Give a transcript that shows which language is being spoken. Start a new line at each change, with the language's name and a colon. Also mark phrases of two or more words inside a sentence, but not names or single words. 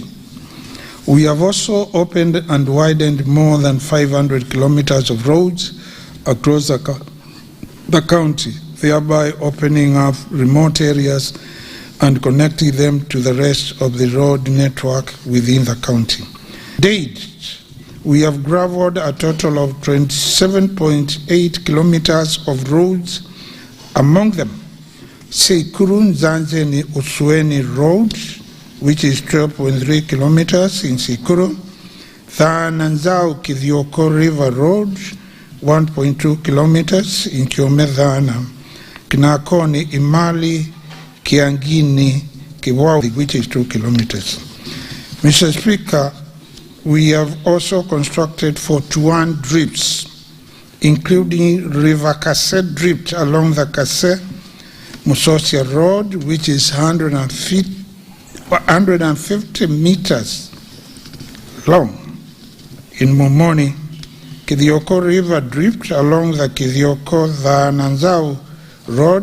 English: We have also opened and widened more than 500 kilometers of roads across the county, thereby opening up remote areas and connecting them to the rest of the road network within the county. To date, we have gravelled a total of 27.8 kilometers of roads, among them Seikuru Nzanze Usweni Road, which is 12.3 kilometers in Seikuru, Thananzao Kithioko River Road, 1.2 kilometers in Kiomedhana, Kinakoni Imali Kiangini Kiwawi, which is 2 kilometers. Mr. Speaker, we have also constructed 41 drips, including River Kase drift along the Kase Musosia Road, which is 150 meters long in Momoni, Kithioko River drift along the Kithioko Thananzao Road,